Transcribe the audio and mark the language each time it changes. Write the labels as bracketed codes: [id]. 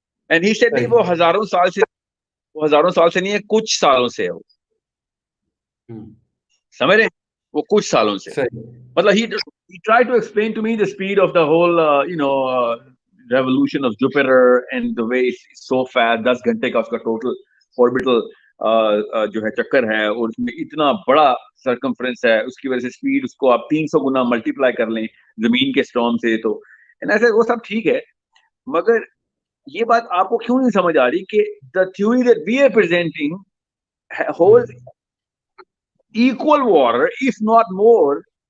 [ur] And he said نہیں, وہ ہزاروں سال سے نہیں ہے, کچھ سالوں سے ہے وہ, سمجھ رہے, وہ کچھ سالوں سے. [en] مطلب he tried to explain to me the speed of the whole revolution of Jupiter and the way it's so fast. [ur] 10 گھنٹے کا اس کا ٹوٹل orbital جو ہے چکر ہے, اور اس میں اتنا بڑا سرکمفرنس ہے, اس کی وجہ سے اسپیڈ اس کو آپ 300 گنا ملٹیپلائی کر لیں زمین کے اسٹارم سے. تو ایسے وہ سب ٹھیک ہے, مگر یہ بات آپ کو کیوں نہیں سمجھ آ رہی کہ [en] the theory that we are presenting holds equal water if not more,